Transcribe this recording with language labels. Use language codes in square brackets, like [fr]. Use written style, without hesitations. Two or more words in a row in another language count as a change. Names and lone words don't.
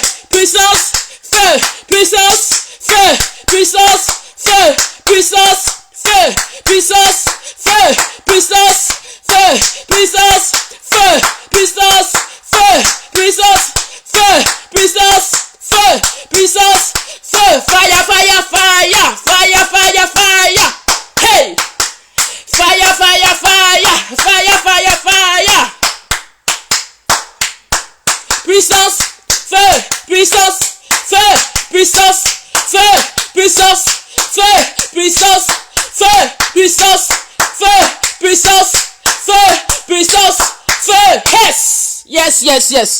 [fr] Puissance, feu. Puissance, feu. Puissance, feu. Puissance, feu. Puissance, feu. Puissance, feu. Puissance, feu. Puissance, feu. Puissance, feu, puissance, feu, puissance, feu, [en] fire, fire, fire, fire, fire, fire, hey, fire, fire, fire, fire, fire, fire, [fr] puissance, feu, puissance, feu, puissance, feu, puissance, feu, puissance, feu, puissance, feu, puissance, feu, puissance, feu, [en] yes, yes, yes, yes.